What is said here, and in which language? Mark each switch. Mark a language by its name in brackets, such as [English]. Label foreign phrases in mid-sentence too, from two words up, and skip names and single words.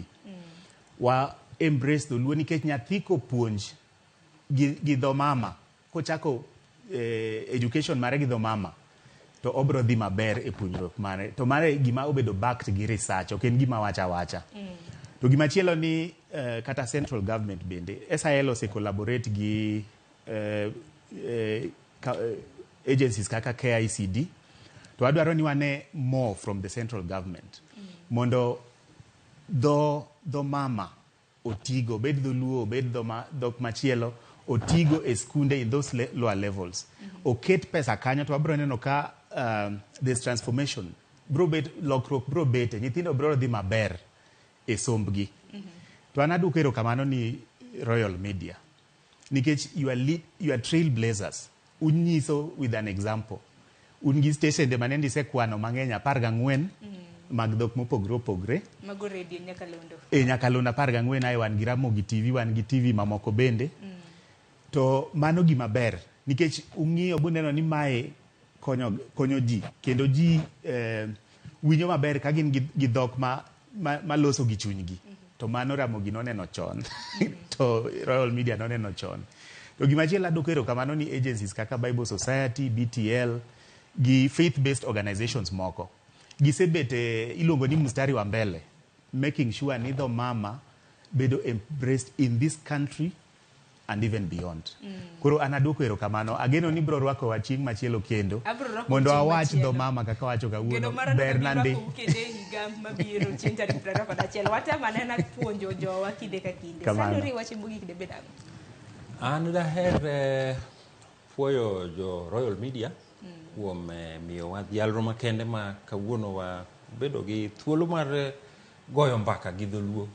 [Luo (Kenya and Tanzania)] Wa embrace dholuo nikech nyathi kopuonj gi dho mama, kochako education mare gi dho mama, to obro dhi maber e puonjruok mare. To mare gima obedo backed gi research, ok en gima wacha. To gima chielo ni kata central government bende, SIL ose collaborate gi agencies kaka KICD. To adwaro ni wane [English] more from the central government. [Luo (Kenya and Tanzania)] Mondo dho mama otigo, bed dholuo, bed dhok machielo, otigo e skunde [English] in those lower levels. [Luo (Kenya and Tanzania)] Oket pesa kanyo to abro neno ka [English] this transformation [Luo (Kenya and Tanzania)] lokruok bro bete, nyithindo bro dhi maber e sombgi. To anaduko erokamano ni Royal Media nikech [English] you are trailblazers. [Luo (Kenya and Tanzania)] Unyiso [English] with an example. [Luo (Kenya and Tanzania)] Un gi station de manende se kwano mang'eny 14 mag dhok mopogre opogre. Mago radio Nyakalondo. Nyakalondo 14 ae wan gi Ramogi TV, wan gi TV mamoko bende. To mano gima ber nikech ung'iyo buneno ni mae konyo ji kendo ji winjo maber ka gin gi dhok ma loso gi chunygi. To mano Ramogi noneno chon. To Royal Media noneno chon. To gimachielo adwoko erokamano ni agencies kaka Bible Society, BTL gi [English] faith based organizations [Luo (Kenya and Tanzania)] moko gisebet iluongo ni [Swahili] mstari wa mbele, [English] making sure [Luo (Kenya and Tanzania)] ni dho mama bedo [English] embraced in this country and even beyond. [Luo (Kenya and Tanzania)] Koro anadwoko erokamano. Ageno ni bro rwako wa chieng' machielo kendo mondo awach dho mama kaka wacho kawuono ber nande. Kende higa mabiro chieng' tarik 21 watamana na puonjo jowa kinde ka kinde. Sandori wache mogik de bedango. An daher puoyo jo Royal Media kuom miyo wadhialro makende ma kawuono wa bedo gi thuolo mar goyo mbaka gi dholuo.